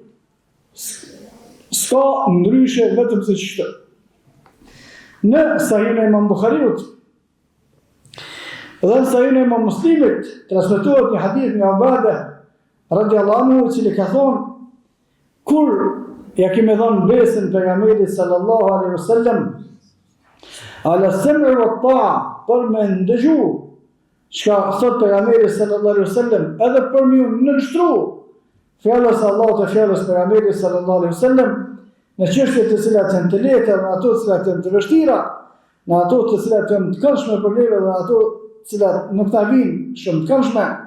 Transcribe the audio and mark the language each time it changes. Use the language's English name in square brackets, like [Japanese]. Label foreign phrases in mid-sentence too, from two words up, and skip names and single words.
[Albanian] S'ka ndryshe vetëm se qështë. Në Sahihun e Imam Buhariut dhe në Sahihun e Imam Muslimit transmetohet një hadith nga Ubada [Arabic] رضي الله عنه, [Albanian] i cili ka thonë, kur ja kemi dhënë besën pejgamberit [Arabic] صلى الله عليه وسلم, على السمع والطاعة, [Albanian] për me ndëgju çka thot pejgamberi [Arabic] صلى الله عليه وسلم, [Albanian] edhe për me nënshtru fjallës Allahut e fjallës pejgamberit [Arabic] صلى الله عليه وسلم, [Albanian] në çështje të cilat janë të lehta, në ato të cilat janë të vështira, në ato të cilat janë të këndshme për neve dhe ato të cilat nuk na vinë shumë të këndshme.